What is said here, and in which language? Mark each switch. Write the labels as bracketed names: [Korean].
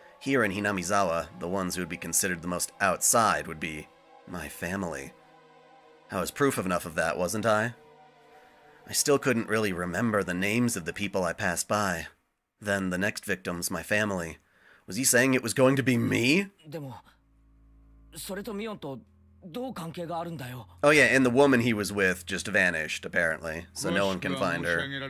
[English] Here in Hinamizawa, the ones who would be considered the most outside would be my family. I was proof enough of that, wasn't I? I still couldn't really remember the names of the people I passed by. Then the next victims, my family. Was he saying it was going to be me? [Japanese] でも、それとミオンとどう関係があるんだよ? [English] Oh yeah, and the woman he was with just vanished, apparently, so no one can find her.